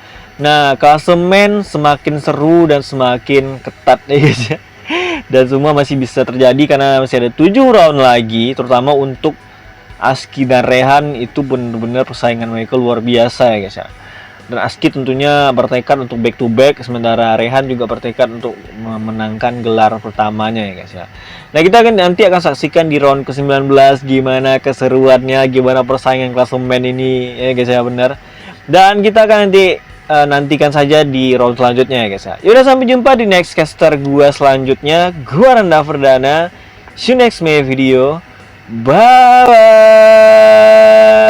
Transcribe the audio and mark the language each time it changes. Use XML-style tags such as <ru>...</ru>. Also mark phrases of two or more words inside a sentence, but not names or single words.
<id>Nah, klasemen semakin seru dan semakin ketat ya guys ya. Dan semua masih bisa terjadi karena masih ada 7 round lagi, terutama untuk Aski dan Rehan itu benar-benar persaingan mereka luar biasa ya guys ya. Dan Aski tentunya bertekad untuk</id> <en>back to back,</en> <id>sementara Rehan juga bertekad untuk memenangkan gelar pertamanya ya guys ya. Nah, kita nanti akan saksikan di round ke-19 gimana keseruannya, gimana persaingan klasemen ini ya guys ya, benar. Dan kita akan nantikan saja di round selanjutnya ya guys ya. Yaudah, sampai jumpa di</id> <en>next caster</en> <id>gua selanjutnya. Gua Randa Ferdana.</id> <en>See you next video. Bye.</en>